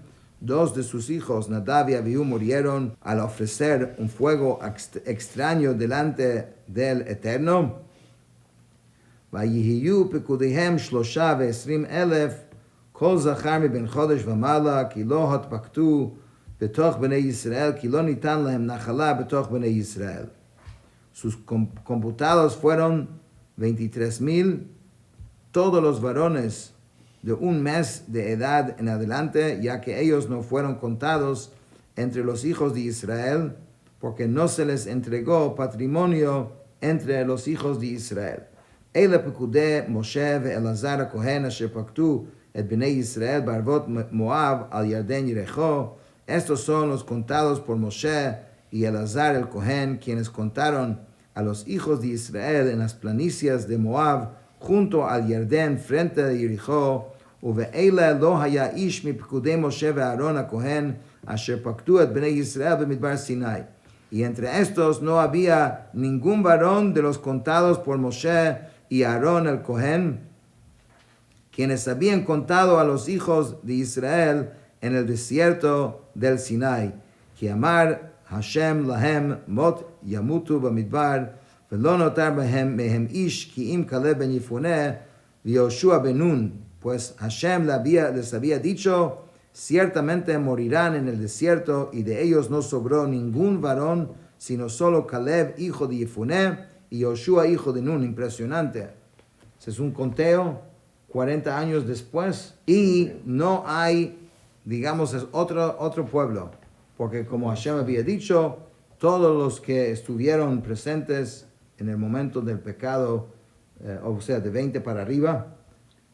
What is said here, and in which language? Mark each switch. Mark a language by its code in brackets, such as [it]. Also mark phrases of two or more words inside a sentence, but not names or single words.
[es] 2 de sus hijos, Nadav y Avihu, murieron al ofrecer un fuego extraño delante del Eterno. [he] ויהיו פקודיהם 23,000 כל זכר מבן חודש ומעלה כי לא התפקדו בתוך בני ישראל כי לא ניתן להם נחלה בתוך בני ישראל. [es] Sus computados fueron 23,000, todos los varones de un mes de edad en adelante, ya que ellos no fueron contados entre los hijos de Israel, porque no se les entregó patrimonio entre los hijos de Israel. [he] אלה פקודי משה ואלעזר הכהן אשר פקדו את בני ישראל בערבות מואב על ירדן ירחו. [es] Estos son los contados por Moshe y Elazar el Cohen, quienes contaron a los hijos de Israel en las planicies de Moab, junto al Yardén, frente de Jericho. [he] ובאלה לא היה איש מפקודי משה ואהרון הכהן, אשר פקדו את בני ישראל במדבר סיני. [es] Y entre estos no había ningún varón de los contados por Moshe y Aarón el Cohen, quienes habían contado a los hijos de Israel en el desierto del Sinai. [he] כי אמר השם להם מות ימותו במדבר, ולא נותר מהם איש כי אם כלב בן יפונה ויהושע בן נון. [es] Pues Hashem les había dicho, ciertamente morirán en el desierto, y de ellos no sobró ningún varón, sino solo Caleb, hijo de Yefuné, y Yoshua, hijo de Nun. Impresionante. Ese es un conteo 40 años después, y no hay, digamos, es otro pueblo, porque como Hashem había dicho, todos los que estuvieron presentes en el momento del pecado, o sea, de 20 para arriba, ¿no?